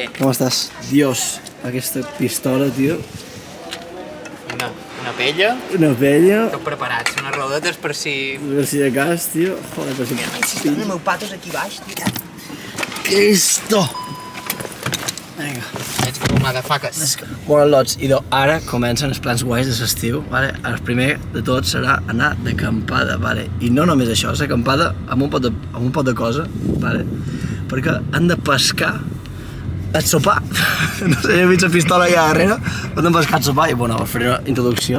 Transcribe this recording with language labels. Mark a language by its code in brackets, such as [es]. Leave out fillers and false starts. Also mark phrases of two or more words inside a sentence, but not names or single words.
[ca] Com estàs? Dios, aquesta pistola, tio. Una pella. Una pella. Tot preparats, unes rodetes per si... Per si de cas, tio. Joder, per si... Ai, si estan els meus patos aquí baix, tio. Què és esto? Vinga. [en] Let's go, motherfuckers. [ca] Bona lots, i ara comencen els plans guais de l'estiu, vale? El primer de tot serà anar d'acampada, vale? I no només això, és acampada amb un pot de cosa, vale? Perquè han de pescar el sopar. No sé, he vist la pistola allà darrere, han de pescar el sopar i, bueno, per fer una introducció.